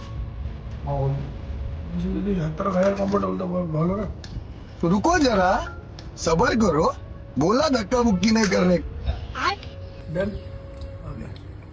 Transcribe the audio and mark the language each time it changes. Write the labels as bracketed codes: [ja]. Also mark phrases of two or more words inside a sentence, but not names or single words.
[or] ଯଦି ହାତର ଖାଇବା କମ୍ଫର୍ଟେବୁଲ ତ ଭଲ ନା [hi] तो रुको जरा सबर करो बोला धक्का मुक्की नहीं करने [en] then okay